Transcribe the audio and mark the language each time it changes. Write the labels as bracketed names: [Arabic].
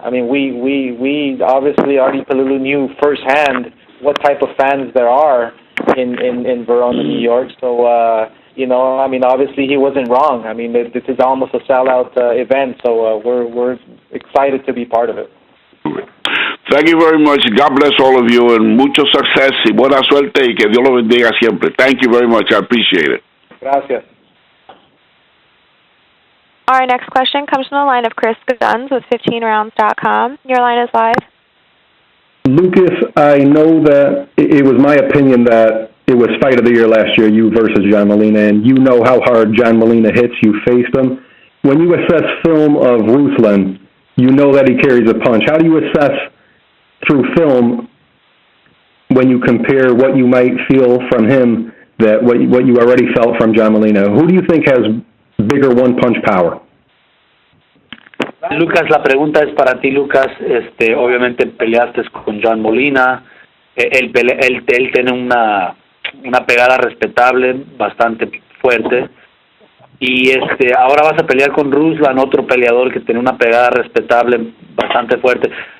[English] I mean, we obviously Artie Pelulu knew firsthand what type of fans there are in Verona, New York, so. I mean, obviously he wasn't wrong. I mean, this is almost a sellout event, so we're excited to be part of it. Thank you very much. God bless all of you, and [Spanish] mucho [English] success [Spanish] y buena suerte, y que Dios lo bendiga siempre. [English] Thank you very much. I appreciate it. [Spanish] Gracias. [English] Our next question comes from the line of Chris Guns with 15rounds.com. Your line is live. Lucas, I know that it was my opinion that it was fight of the year last year, you versus John Molina, and you know how hard John Molina hits. You faced him. When you assess film of Ruslan, you know that he carries a punch. How do you assess through film when you compare what you might feel from him that what you already felt from John Molina? Who do you think has bigger one-punch power? [Spanish] Lucas, la pregunta es para ti, Lucas. Obviamente peleaste con John Molina. Él tiene una pegada respetable, bastante fuerte. Y ahora vas a pelear con Ruslan, otro peleador que tiene una pegada respetable, bastante fuerte.